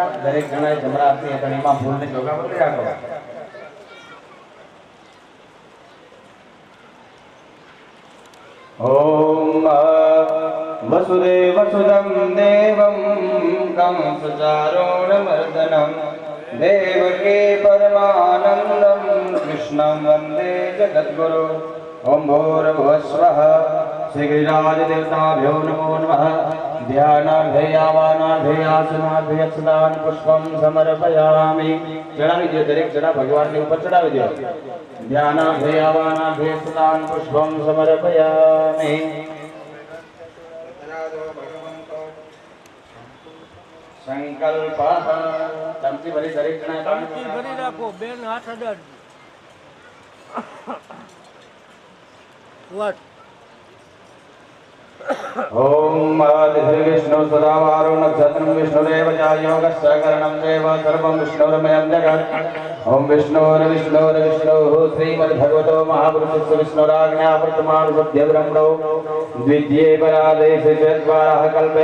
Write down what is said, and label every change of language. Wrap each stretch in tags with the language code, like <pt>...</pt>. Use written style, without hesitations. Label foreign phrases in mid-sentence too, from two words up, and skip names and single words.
<gu>દરેક જણાએ જમણા હાથની હથેળીમાં ફૂલને ચોખા પકડી રાખવા.</gu> <sa>ओम वसुदेवसुदं देवं कंसचारूढमर्दनम देवकी परमानंदम कृष्णं वंदे जगद्गुरु. ओम भूर्भुवः स्वः. श्री गिरिराज देवताभ्यो नमो नमः. ध्यानाध्ययावानाध्ययासनाध्यय स्नान पुष्पम समर्पयामि।</sa> <gu>ચઢાવી દો, દરેક જડા ભગવાન ને ઉપર ચઢાવી દો।</gu> <sa>ध्यानाध्ययावानाध्यय स्नान पुष्पम समर्पयामि।</sa> <gu>સંકલ્પ ચમચી ભરી દરેક जણા ચમચી ભરી રાખો બેન હાથ અડાડ વાત</gu> <sa>ओम श्री विष्णु सदा वारुण नक्षत्रं विष्णुरेव च योगस्य करणं देव सर्वं विष्णुरमयं जगत्। ओम विष्णुर्विष्णुर्विष्णुः श्रीमद्भगवतो महापुरुषस्य विष्णुराज्ञा वर्तमान सद्य ब्रह्मणो द्वितीये परादेशे चत्वारः कल्पे</sa>